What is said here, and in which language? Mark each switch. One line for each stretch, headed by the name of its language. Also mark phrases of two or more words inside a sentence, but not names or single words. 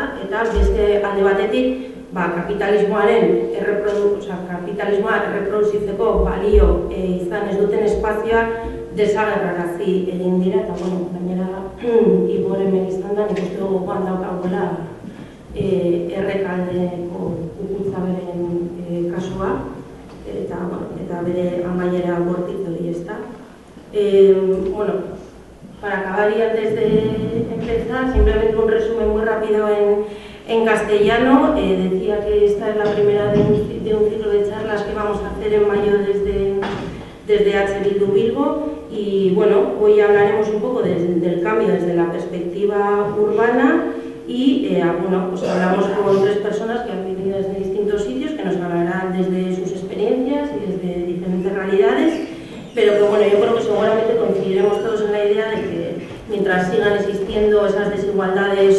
Basque: Eta beste alde batetik kapitalismoa erreproduzitzeko balio izan ez duten espazioak desagerrarazi egin dira, eta gainera Igor hemen izan da, nik uste dugu joan daukagula Errekaldeko kukuntza beren kasua, eta bere amaiera bortitz hori, ezta.
Spanish: Para acabar y antes de empezar, simplemente un resumen muy rápido en castellano. Decía que esta es la primera de un ciclo de charlas que vamos a hacer en mayo desde Bildu Bilbo, y hoy hablaremos un poco del cambio desde la perspectiva urbana, y hablamos con 3 personas que han venido desde distintos sitios, que nos hablarán desde sus experiencias y desde diferentes realidades, pero que yo creo que seguramente coincidiremos todos en la idea de que mientras sigan existiendo esas desigualdades